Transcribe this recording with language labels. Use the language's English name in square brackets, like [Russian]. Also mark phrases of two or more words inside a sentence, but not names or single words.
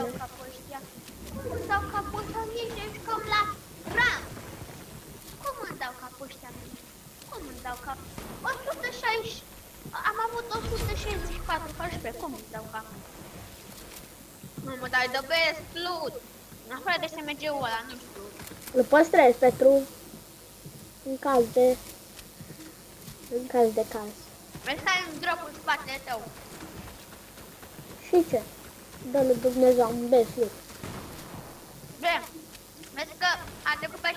[Romanian] dau capul ăștia? Cum dau capul ăsta? Nici jucăm la ram! Cum îmi dau capul ăștia? Cum îmi dau cap? 160... Am avut 164 HP. Cum îmi dau capul? Mamă, dar e [English] the best loot! [Romanian] În afară de SMG-ul ăla, nu știu. Îl păstrezi, Petru. În caz de caz. Vezi că ai un drop în spatele tău. Și ce? Dă-lui Dumnezeu un [English] best loot. [Romanian] Bine. Vezi că a trecut pe...